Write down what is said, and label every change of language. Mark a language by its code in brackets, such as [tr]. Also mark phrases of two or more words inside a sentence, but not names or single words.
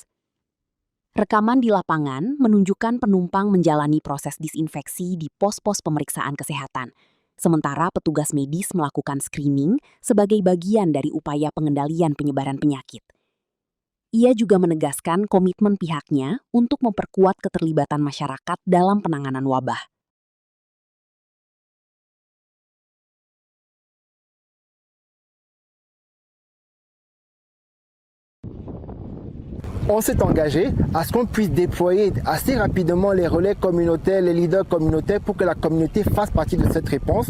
[id] Rekaman di lapangan menunjukkan penumpang menjalani proses disinfeksi di pos-pos pemeriksaan kesehatan, sementara petugas medis melakukan screening sebagai bagian dari upaya pengendalian penyebaran penyakit. Ia juga menegaskan komitmen pihaknya untuk memperkuat keterlibatan masyarakat dalam penanganan wabah. [fr] On s'est engagé à ce qu'on puisse déployer assez rapidement les relais communautaires, les leaders communautaires pour que la communauté fasse partie de cette réponse.